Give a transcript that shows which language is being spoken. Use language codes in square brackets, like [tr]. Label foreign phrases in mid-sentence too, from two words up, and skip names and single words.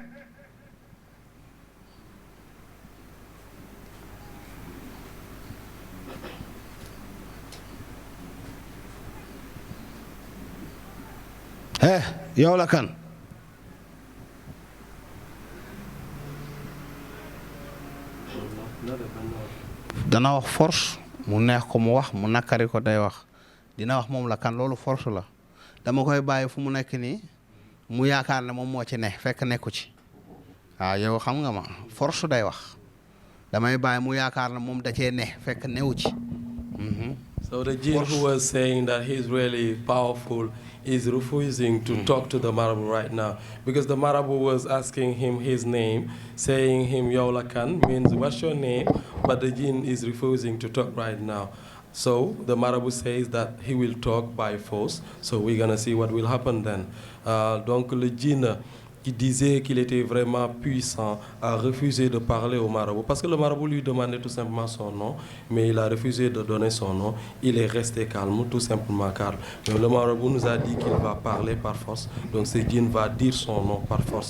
[wo] yow la kan dana wax force mu neex ko mu wax mu nakari ko day wax dina wax moom la kan loolu force la dama koy bàyyi fu mu nekk nii mu yaakaar ne moom moo ci ne fekk nekku ci waaw yow xam nga ma force day wax damay bàyyi mu yaakaar ne moom da cee ne fekk newu ci. [en] So the jinn who was saying that he's really powerful is refusing to talk to the marabout right now because the marabout was asking him his name, saying him Yaulakan means what's your name, but the jinn is refusing to talk right now. So the marabout says that he will talk by force. So we're gonna see what will happen then. [fr] Donc le jinn qui disait qu'il était vraiment puissant a refusé de parler au marabout parce que le marabout lui demandait tout simplement son nom, mais il a refusé de donner son nom. Il est resté calme, tout simplement calme. Mais le marabout nous a dit qu'il va parler par force, donc ce djinn va dire son nom par force.